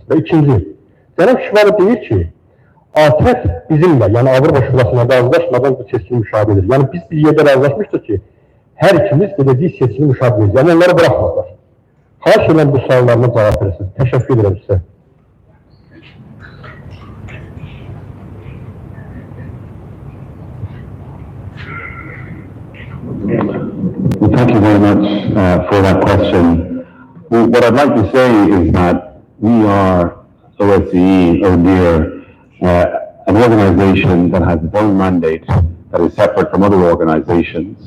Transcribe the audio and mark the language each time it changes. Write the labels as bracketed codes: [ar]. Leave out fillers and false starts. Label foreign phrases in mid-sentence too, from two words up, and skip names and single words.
[az] Və ikinci, Cənab Şvabı deyir ki, ATƏT bizimlə, yəni Avropa Şurasına razılaşmadan bu seçkini müşahidə edir. Yəni biz bir yerdə razılaşmışdıq ki, hər ikimiz belediye seçkini müşahidə edirik. Yəni onları bırakmadılar. Xahiş edən bu suallarına cavab verirsiniz. Təşəkkür ederim sizə. [en] Well, thank you very much for that question. What I'd like to say is that we are OSCE, ODIHR, an organization that has its own mandate that is separate from other organizations.